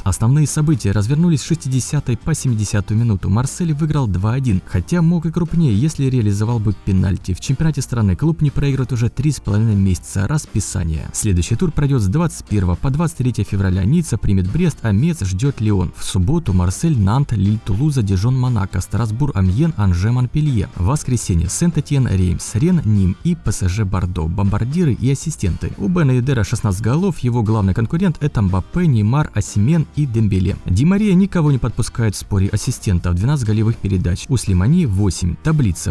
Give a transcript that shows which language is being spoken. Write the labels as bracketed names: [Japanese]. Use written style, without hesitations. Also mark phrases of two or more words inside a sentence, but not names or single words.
[Russian] Основные события развернулись с 60-й по 70-ю минуту. Марсель выиграл 2-1, хотя мог и крупнее, если реализовал бы пенальти. В чемпионате страны клуб не проигрывает уже 3,5 месяца. Расписание. Следующий тур пройдет с 21 по 23 февраля. Ницца примет Брест, а Мец ждет Лион. В субботу Марсель, Нант, Лиль, Тулуза, Дижон, Монако, Страсбур, Амьен, Анже, Монпелье. В воскресенье Сент-Этьен, Реймс, Рен, Ним и ПСЖ Бордо. Бомбардиры и ассистенты: у Бена Йедера 16 голов, его главный конкурент это Мбаппе, Неймар, Осимен и Дембеле. Ди Мария никого не подпускает в споре ассистентов, 12 голевых передач. У Слимани 8. Таблица.